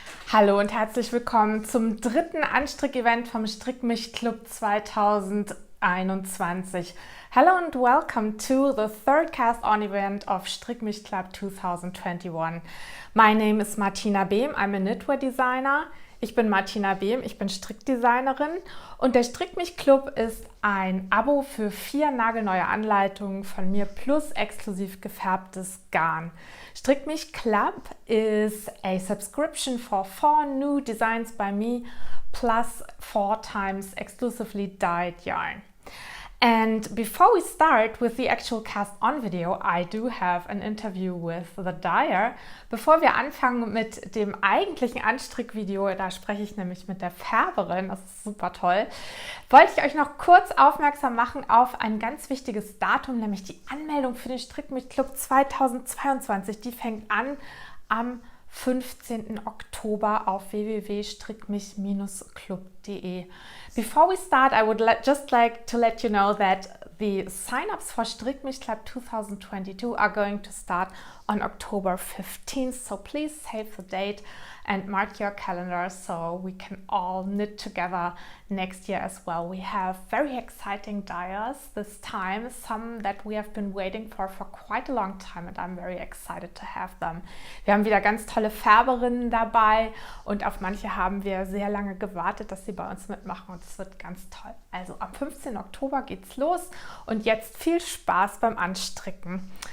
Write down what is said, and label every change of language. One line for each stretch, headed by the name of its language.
German: Hallo und herzlich willkommen zum dritten Anstrick-Event vom Strickmich Club 2021.
English: Hello and welcome to the third cast-on event of Strickmich Club 2021. My name is Martina Behm, I'm a knitwear designer.
German: Ich bin Martina Behm, ich bin Strickdesignerin und der Strickmich Club ist ein Abo für 4 nagelneue Anleitungen von mir plus exklusiv gefärbtes Garn.
English: Strickmich Club is a subscription for 4 new designs by me plus 4 times exclusively dyed yarn. And before we start with the actual cast-on video, I do have an interview with the dyer.
German: Bevor wir anfangen mit dem eigentlichen Anstrickvideo, da spreche ich nämlich mit der Färberin, das ist super toll, wollte ich euch noch kurz aufmerksam machen auf ein ganz wichtiges Datum, nämlich die Anmeldung für den Strickmich Club 2022. Die fängt an am 15. Oktober auf www.strickmich-club.de.
English: Before we start, I would just like to let you know that the sign-ups for Strickmich Club 2022 are going to start on October 15th, so please save the date and mark your calendar so we can all knit together next year as well. We have very exciting dyers this time, some that we have been waiting for quite a long time, and I'm very excited to have them.
German: Wir haben wieder ganz tolle Färberinnen dabei und auf manche haben wir sehr lange gewartet, dass sie bei uns mitmachen, und es wird ganz toll. Also am 15. Oktober geht's los und jetzt viel Spaß beim Anstricken.